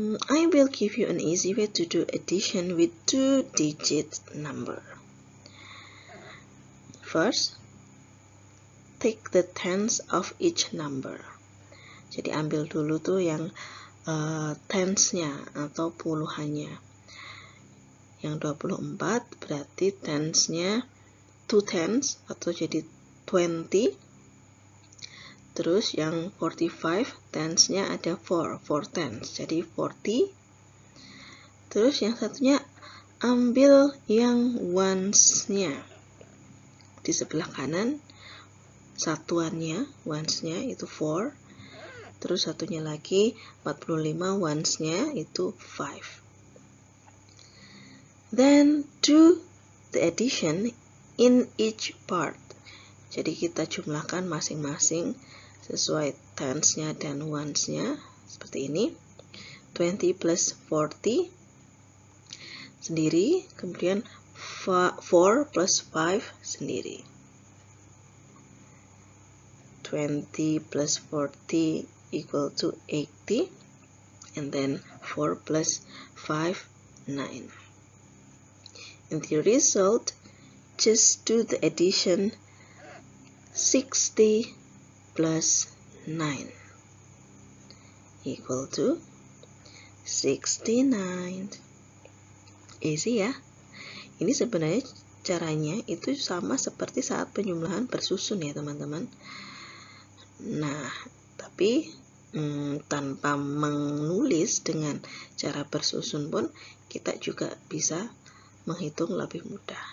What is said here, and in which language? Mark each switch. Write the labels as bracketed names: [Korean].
[English] I will give you an easy way to do addition with 2-digit number. First, take the tens of each number. [Indonesian] Jadi ambil dulu tuh yang tens-nya atau puluhannya. Yang 24 berarti tens-nya 2 tens atau jadi 20. Terus yang 45 tens-nya ada 4 tens, jadi 40. Terus yang satunya ambil yang ones-nya. Di sebelah kanan satuannya, ones-nya itu 4. Terus satunya lagi 45 ones-nya itu 5. [English] Then do the addition in each part. [Indonesian] Jadi kita jumlahkan masing-masing sesuai tens-nya dan ones-nya seperti ini. 20 plus 40 sendiri, kemudian 4 plus 5 sendiri. [English] 20 plus 40 equal to 80, and then 4 plus 5, 9. In the result, just do the addition 60 plus 9 equal to 69. Easy ya. [Indonesian] Ini sebenarnya caranya itu sama seperti saat penjumlahan bersusun ya teman-teman. Nah, tapi tanpa menulis dengan cara bersusun pun kita juga bisa menghitung lebih mudah.